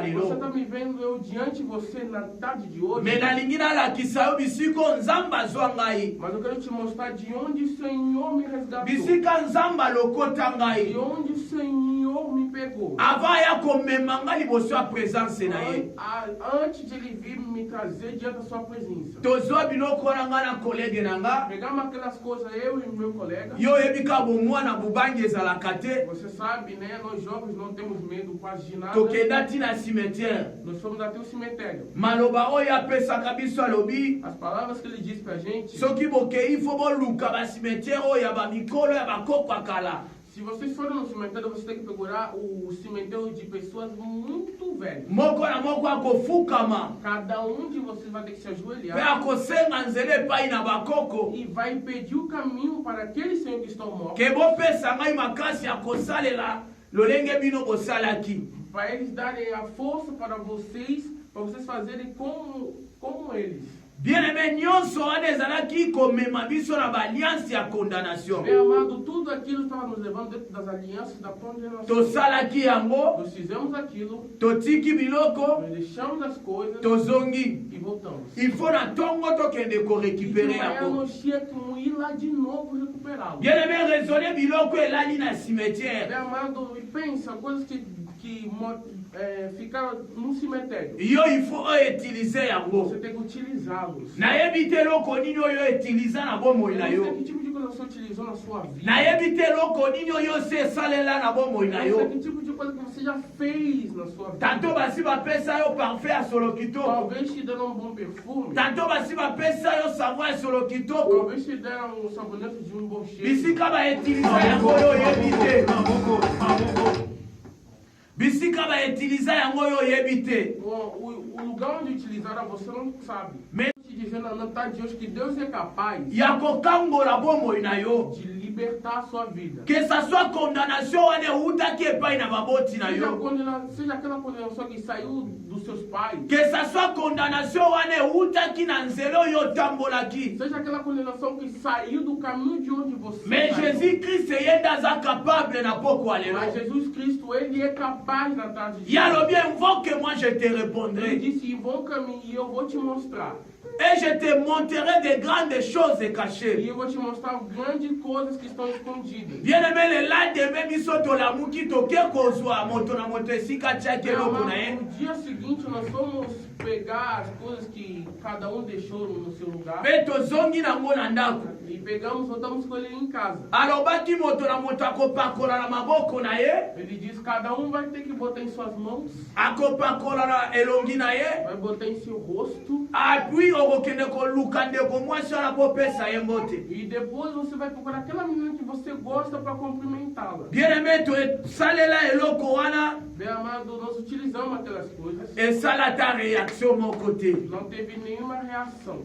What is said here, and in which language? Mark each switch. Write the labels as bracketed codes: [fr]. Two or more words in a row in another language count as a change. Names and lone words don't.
[pt] Você [ln] lelo, [pt] está me vendo eu diante de você na tarde de hoje, [ln] me nalingi nalakisa yo bisiko nzambe azwa ngai, [pt] mas eu quero te mostrar de onde o Senhor me resgatou, [ln] bisika nzambe alokota ngai, [pt] de onde o Senhor me pegou. [ln] avant ya komema nga liboso ya présence na ye. [pt] Antes de ele vir me trazer diante da sua presença. [ln] Tozwa biloko wana nga na kolege na nga, [pt] Pegamos aquelas coisas, eu e meu colega. [ln] yo oyebi kaka bomwana bubangi ezalaka te, [pt] Você sabe, né? Nós jovens não temos medo quase de nada. [ln] tokenda ti na cimetière. [pt] Nós fomos até o cemitério. [ln] Maloba oyo apesaka biso alobi, [pt] As palavras que ele disse pra gente: [ln] soki bokei fo boluka bacimetière oyo ya bamikolo ya bakoko ya kala. [pt] se vocês forem no cemitério, vocês têm que procurar o cemitério de pessoas muito velhas. [ln] Moko na moko akofukama, [pt] Cada de vocês vai ter que se [ln] mpe [pt] ajoelhar [ln] akosenga nzela epai na bakoko, [pt] e vai pedir o caminho para aqueles senhores que estão mortos, [ln] ke bopesa ngai makasi ya kosalela lolenge bino bosalaki. [pt] para eles darem a força para vocês fazerem como eles. [fr] Bien-aimé, [ln] nyonso wana ezalaki komema biso na baalliance ya condamnation. [pt] Bem amado, tudo aquilo estava nos levando dentro das alianças da condenação. [ln] Tosalaki yango, [pt] Nós fizemos aquilo, [ln] totiki biloko, [pt] nós deixamos as coisas [ln] tozongi. [pt] e voltamos. [fr] Il faut [ln] na tongo tokende [pt] E de [ln] korécupérer [pt] manhã [ln] yango. [pt] nós tínhamos ir lá de novo recuperá-lo. [fr] Bien-aimé, raisonner [ln] biloko elali na [pt] Bem [ln] cimetière. [pt] amado, e pensa, coisas que ficaram no cemitério. [ln] Yo [fr] il faut utiliser [ln] yango. [pt] Você tem que utilizá-los. [ln] Nayebi te eloko nini oyo utiliza na bomoi na [pt] Eu não sei [ln] yo. [pt] que tipo de coisa você utilizou na sua vida. [ln] Nayebi te eloko nini oyo se esalela na bomoi na [pt] Eu não sei [ln] yo. [pt] que tipo de coisa que você já fez na sua vida. [ln] Tanto basi bapesa yo parfait ya solo kitoko. [pt] Talvez te deram um bom perfume. [ln] Tanto basi bapesa yo savon ya solo kitoko. [pt] Talvez te deram um sabonete de um bom cheiro. [ln] Bisika bautiliza yango oyo oyebi te. Bisika bautiliza yango oyo oyebi te. [pt] O lugar onde utilizaram você não sabe. Me- Te dizendo na tarde de hoje que Deus é capaz [ln] ya kokangola bomoi na yo. [pt] de libertar a sua vida. [fr] Que ça soit [ln] condamnation wana eutaki epai na baboti na yo. [pt] Seja aquela condenação que saiu dos seus pais. [fr] Que ça soit [ln] condamnation wana eutaki na nzela oyo otambolaki. [pt] Seja aquela condenação que saiu do caminho de onde você [ln] Mais [pt] saiu. [ln] Jésus-Christ ye nde aza capable na pokwa lelo. [pt] Mas Jesus Cristo, ele é capaz na tarde de [fr] Yalobi invoque moi je te [pt] Ele [fr] répondrai. [pt] disse, invoca-me e eu vou te mostrar. [fr] Et je te montrerai de grandes choses [pt] E [fr] cachées. [pt] eu vou te mostrar grandes coisas que estão escondidas. [fr] Bien-aimé, le lendemain [ln] biso tolamuki toke kozwa moto na moto esika tiaki eloko na ye. [pt] No dia seguinte, nós fomos pegar as coisas que cada um deixou no seu lugar. [ln] Mpe tozongi nango na ndako. [pt] E pegamos, voltamos com ele em casa. [ln] Alobaki moto na moto akopakola na maboko na ye, [pt] Ele disse, cada um vai ter que botar em suas mãos, [ln] akopakola na elongi na ye, [pt] vai botar em seu rosto. [ln] apui okokende koluka ndeko mwasi wana kopesa ye mbote. [pt] E depois você vai procurar aquela menina que você gosta para cumprimentá-la. [fr] Bien-aimé, [ln] tosalela eloko wana, [pt] Bem amado, nós utilizamos aquelas coisas. [ln] esala ta réaction moko te. [pt] Não teve nenhuma reação.